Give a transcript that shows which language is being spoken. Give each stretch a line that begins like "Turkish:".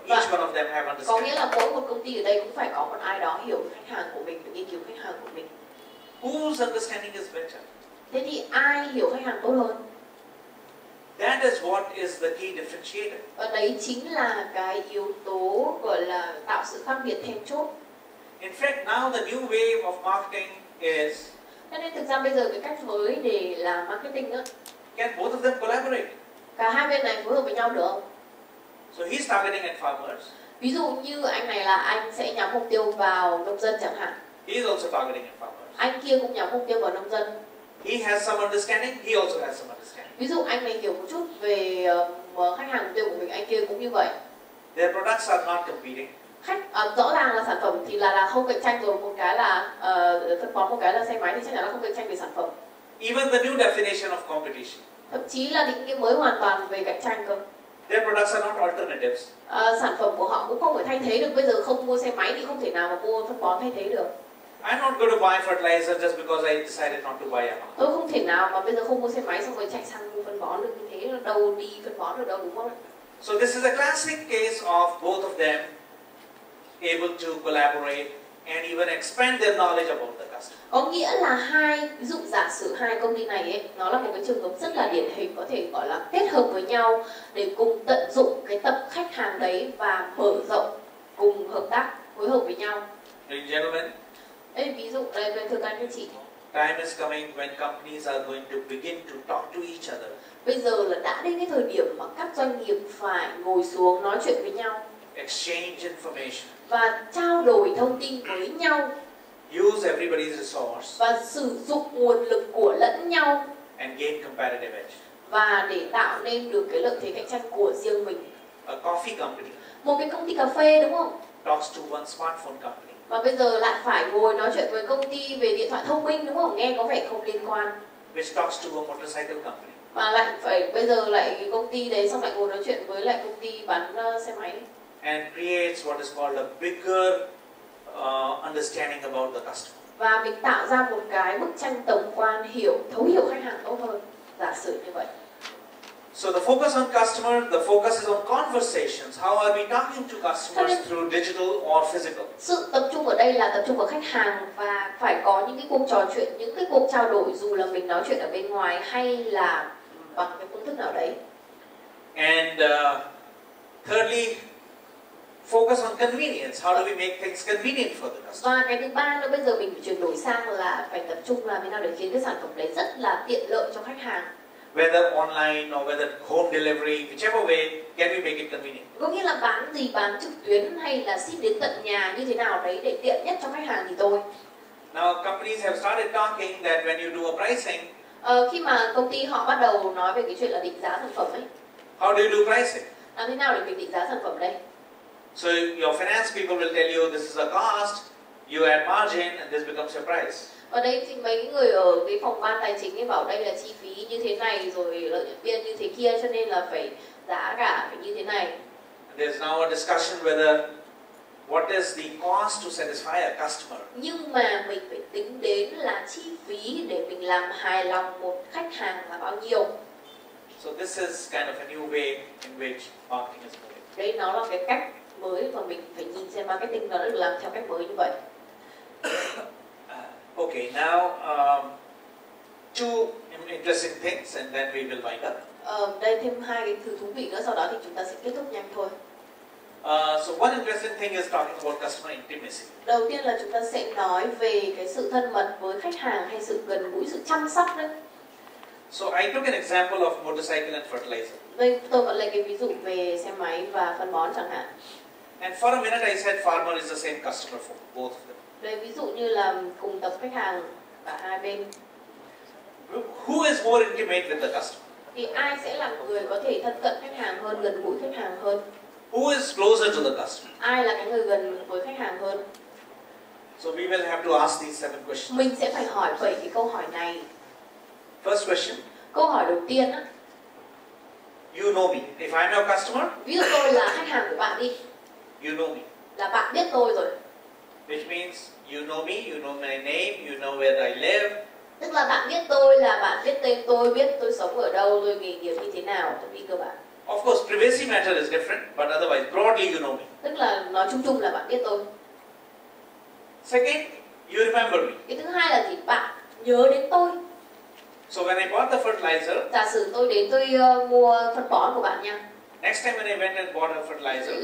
English: Each one of them have
Vietnamese: Có
English: understanding.
Vietnamese: nghĩa là mỗi một công ty ở đây cũng phải có một ai đó hiểu về khách hàng của mình, để nghiên cứu khách hàng của mình.
English: Whose understanding is better?
Vietnamese: Thế thì ai hiểu khách hàng tốt hơn?
English: That is what is the key differentiator.
Vietnamese: Và đấy chính là cái yếu tố gọi là tạo sự khác biệt then chốt.
English: In fact, now the new wave of marketing is,
Vietnamese: Cho nên thực ra bây giờ cái cách mới để làm marketing đó,
English: can both of them collaborate?
Vietnamese: cả hai bên này phối hợp với nhau được không?
English: So he's targeting at farmers.
Vietnamese: Ví dụ như anh này là anh sẽ nhắm mục tiêu vào nông dân chẳng hạn.
English: He is also targeting at farmers.
Vietnamese: Anh kia cũng nhắm mục tiêu vào nông dân.
English: He has some understanding. He also has some understanding.
Vietnamese: Ví dụ anh này hiểu một chút về khách hàng mục tiêu của mình, anh kia cũng như vậy.
English: Their products are not competing.
Vietnamese: Rõ ràng là sản phẩm thì là không cạnh tranh rồi, một cái là phân bón, một cái là xe máy, thì chắc chắn là không cạnh tranh về sản phẩm.
English: Even the new definition of competition.
Vietnamese: Thậm chí là định nghĩa mới hoàn toàn về cạnh tranh cơ.
English: Their products are not alternatives.
Vietnamese: Sản phẩm của họ cũng không phải thay thế được. Bây giờ không mua xe máy thì không thể nào mà mua phân bón thay thế được.
English: I'm not going to buy fertilizer just because I decided not to buy Yamaha.
Vietnamese: Tôi không thể nào mà bây giờ không mua xe máy xong rồi chạy sang mua phân bón được như thế, đâu đi phân bón được đâu, đúng không?
English: So this is a classic case of both of them able to collaborate and even expand their knowledge about the customer.
Vietnamese: Có nghĩa là ví dụ giả sử hai công ty này ấy, nó là một cái trường hợp rất là điển hình, có thể gọi là kết hợp với nhau để cùng tận dụng cái tập khách hàng đấy và mở rộng, cùng hợp tác, phối hợp với nhau.
English: Ladies and gentlemen,
Vietnamese: Đây ví dụ đây thưa các anh chị,
English: time is coming when companies are going to begin to talk to each other.
Vietnamese: bây giờ là đã đến cái thời điểm mà các doanh nghiệp phải ngồi xuống nói chuyện với nhau,
English: Exchange information.
Vietnamese: và trao đổi thông tin với nhau,
English: Use everybody's resource
Vietnamese: và sử dụng nguồn lực của lẫn nhau,
English: and gain competitive edge.
Vietnamese: và để tạo nên được cái lợi thế cạnh tranh của riêng mình.
English: A coffee company
Vietnamese: Một cái công ty cà phê đúng không?
English: talks to one smartphone company.
Vietnamese: Và bây giờ lại phải ngồi nói chuyện với công ty về điện thoại thông minh đúng không? Nghe có vẻ không liên quan.
English: Which talks to a motorcycle company.
Vietnamese: Và lại phải bây giờ lại công ty đấy xong lại ngồi nói chuyện với lại công ty bán xe máy.
English: And creates what is called a bigger understanding about the customer.
Vietnamese: Và mình tạo ra một cái bức tranh tổng quan thấu hiểu khách hàng tốt hơn. Giả sử như vậy.
English: So the focus on customer, the focus is on conversations. How are we talking to customers through digital or physical?
Vietnamese: Sự tập trung ở đây là tập trung vào khách hàng và phải có những cái cuộc trò chuyện, những cái cuộc trao đổi dù là mình nói chuyện ở bên ngoài hay là bằng cái phương thức nào đấy.
English: And thirdly, focus on convenience. How do we make things convenient for the customer?
Vietnamese: Và cái thứ ba nữa bây giờ mình phải chuyển đổi sang là phải tập trung làm thế nào để khiến cái sản phẩm đấy rất là tiện lợi cho khách hàng.
English: Whether online or whether home delivery, whichever way, can we make it convenient?
Vietnamese: Có nghĩa là bán gì, bán trực tuyến hay là ship đến tận nhà như thế nào đấy để tiện nhất cho khách hàng thì thôi.
English: Now companies have started talking that when you do a pricing,
Vietnamese: Khi mà công ty họ bắt đầu nói về cái chuyện là định giá sản phẩm ấy,
English: how do you do pricing?
Vietnamese: làm thế nào để mình định giá sản phẩm đây?
English: So your finance people will tell you this is a cost, you add margin, and this becomes your price.
Vietnamese: Ở đây thì mấy người ở cái phòng ban tài chính ấy bảo đây là chi phí như thế này rồi lợi nhuận biên như thế kia cho nên là phải giá cả phải như thế này.
English: And there's now a discussion whether what is the cost to satisfy a customer.
Vietnamese: Nhưng mà mình phải tính đến là chi phí để mình làm hài lòng một khách hàng là bao nhiêu.
English: So this is kind of a new way in which marketing is moving.
Vietnamese: Đấy nó là cái cách mới và mình phải nhìn xem marketing nó đã được làm theo cách mới như vậy.
English: Okay, now two interesting things, and then we will wind up.
Vietnamese: Đây thêm hai cái thứ thú vị nữa, sau đó thì chúng ta sẽ kết thúc nhanh thôi.
English: So one interesting thing is talking about customer intimacy.
Vietnamese: Đầu tiên là chúng ta sẽ nói về cái sự thân mật với khách hàng hay sự gần gũi, sự chăm sóc đấy.
English: So I took an example of motorcycle and fertilizer.
Vietnamese: Đây tôi vẫn lấy cái ví dụ về xe máy và phân bón chẳng hạn.
English: And for a minute I said farmer is the same customer for both of them.
Vietnamese: Đây ví dụ như là cùng tập khách hàng cả hai bên.
English: Who is more intimate with the customer?
Vietnamese: Thì ai sẽ là người có thể thân cận khách hàng hơn, gần gũi khách hàng hơn?
English: Who is closer to the customer?
Vietnamese: Ai là cái người gần với khách hàng hơn?
English: So we will have to ask these 7 questions.
Vietnamese: Mình sẽ phải hỏi 7 cái câu hỏi này.
English: First question.
Vietnamese: Câu hỏi đầu tiên á.
English: You know me. If I'm your customer,
Vietnamese: Ví dụ tôi là khách hàng của bạn đi.
English: you know me.
Vietnamese: Là bạn biết tôi rồi.
English: Which means you know me, you know my name, you know where I live.
Vietnamese: Tức là bạn biết tôi là bạn biết tên tôi, biết tôi sống ở đâu, tôi nghề nghiệp như thế nào, tôi đi cơ bản.
English: Of course, privacy matter is different, but otherwise, broadly, you know me.
Vietnamese: Tức là nói chung chung là bạn biết tôi.
English: Second, you remember me.
Vietnamese: Cái thứ hai là gì? Bạn nhớ đến tôi.
English: So when I bought the fertilizer,
Vietnamese: Giả sử tôi đến tôi mua phân bón của bạn nha.
English: next time when I went and bought a fertilizer,